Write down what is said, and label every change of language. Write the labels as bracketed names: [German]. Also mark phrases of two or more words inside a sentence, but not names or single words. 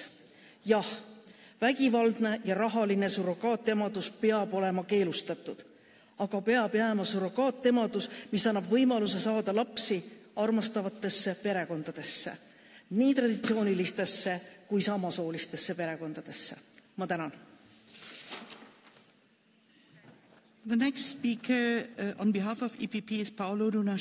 [Estonian] Jah, vägivaldne ja rahaline surrogaatemadus peab olema keelustatud, aga peab jääma surrogaatemadus, mis annab võimaluse saada lapsi armastavatesse perekondadesse, nii traditsioonilistesse kui samasoolistesse perekondadesse. Ma tänan. [English] The next speaker on behalf of EPP is Paolo Luna.